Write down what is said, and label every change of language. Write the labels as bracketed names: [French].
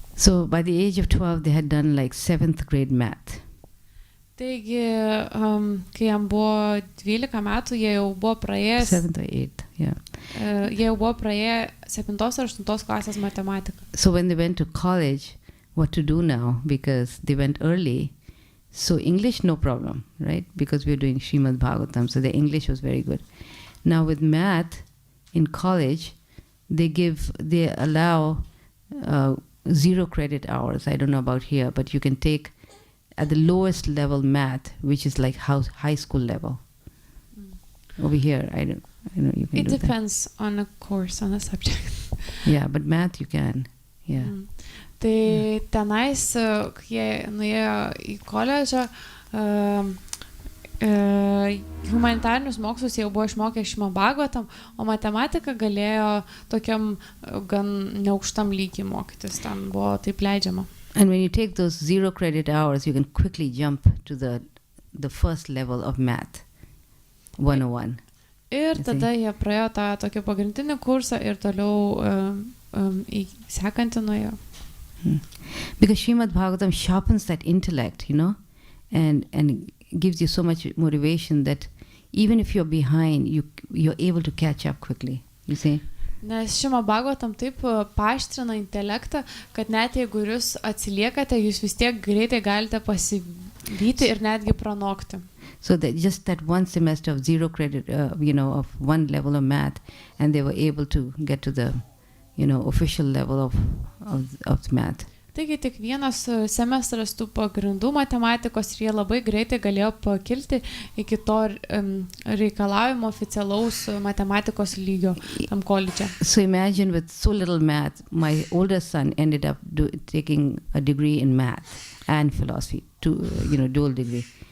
[English] So by the age of 12 they had done like 7th grade math. [Lithuanian] Taigi, kai jam buvo 12 metų, jie jau buvo praėjęs [English] 7th or 8th, yeah. [Lithuanian] Jie jau buvo praėję 7 ar 8 klasės matematiką. [English] So when they went to college, what to do now? Because they went early. So English, no problem, right? Because we were doing Srimad Bhagavatam, so the English was very good. Now with math in college, they allow 0 credit hours. I don't know about here, but you can take at the lowest level math, which is like high school level. Over here, I don't know. You can It do depends on a course, on a subject. Yeah, but math you can. Yeah. [Lithuanian] Tai tenais, kai jie nuėjo į koledžą, humanitarinius mokslus jau buvo išmokę Srimad Bhagavatam, o matematiką galėjo tokiam gan neaukštam lygiui mokytis, ten buvo taip leidžiama. [English] And when you take those 0 credit hours, you can quickly jump to the first level of math, 101. [Lithuanian] Ir tada jie praėjo tą tokį pagrindinį kursą ir toliau į sekantį nuėjo. [English] Because Srimad Bhagavatam sharpens that intellect, you know, and gives you so much motivation that even if you're behind, you're able to catch up quickly, you see. [Lithuanian] Nes Šrimad Bhagavatam taip paaštrina intelektą, kad net jeigu jūs atsiliekate, jūs vis tiek greitai galite pasivyti ir netgi pranokti. [English] So that just that one semester of 0 credit, of one level of math, and they were able to get to the, official level of math. [Lithuanian] Taigi tik vienas semestras tų pagrindų matematikos ir jie labai greitai galėjo pakilti iki to reikalavimo oficialaus matematikos lygio tam koledže. [English] So imagine with so little math, my older son ended up taking a degree in math and philosophy, dual degree.